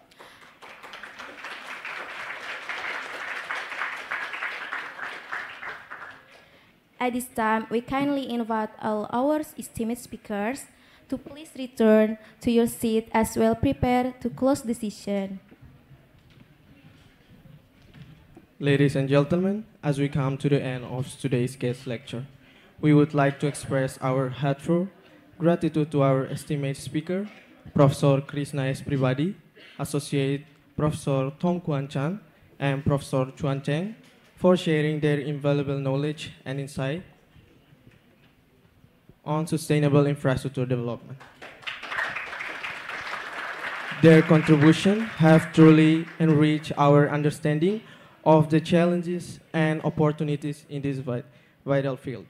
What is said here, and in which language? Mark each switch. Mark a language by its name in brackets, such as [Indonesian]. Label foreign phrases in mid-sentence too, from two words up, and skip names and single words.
[English] At this time, we kindly invite all our esteemed speakers to please return to your seat as well prepare to close the session. Ladies and gentlemen, as we come to the end of today's guest lecture, we would like to express our heartfelt gratitude to our esteemed speaker, Professor Krishna S. Pribadi, Associate Professor Tong Kwan Chan, and Professor Chuan Cheng for sharing their invaluable knowledge and insight on sustainable infrastructure development. Their contributions have truly enriched our understanding of the challenges and opportunities in this vital field.